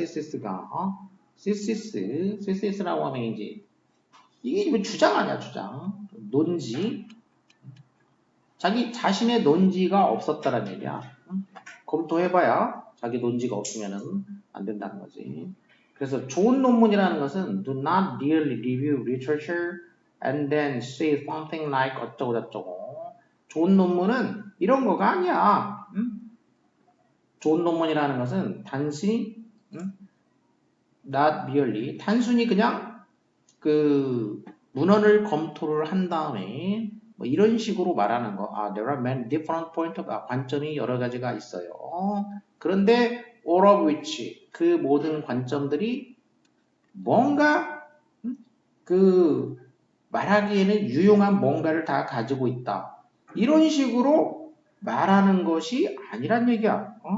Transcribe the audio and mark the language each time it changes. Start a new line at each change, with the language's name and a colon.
Korean: 시시스가 시시스라고 하면 이제 이게 주장 아니야 주장. 논지. 자기 자신의 논지가 없었다는 얘기야. 검토해봐야 자기 논지가 없으면은 안 된다는 거지. 그래서 좋은 논문이라는 것은
English: do not really review literature and then say something like
Korean: 어쩌고 저쩌고. 좋은 논문은 이런 거가 아니야. 좋은 논문이라는 것은 단순히
English: not merely
Korean: 단순히 그냥 그 문헌을 검토를 한 다음에 뭐 이런 식으로 말하는 거.
English: there are many different points of
Korean: 관점이 여러 가지가 있어요. 그런데
English: all of which
Korean: 그 모든 관점들이 뭔가 그 말하기에는 유용한 뭔가를 다 가지고 있다. 이런 식으로 말하는 것이 아니란 얘기야.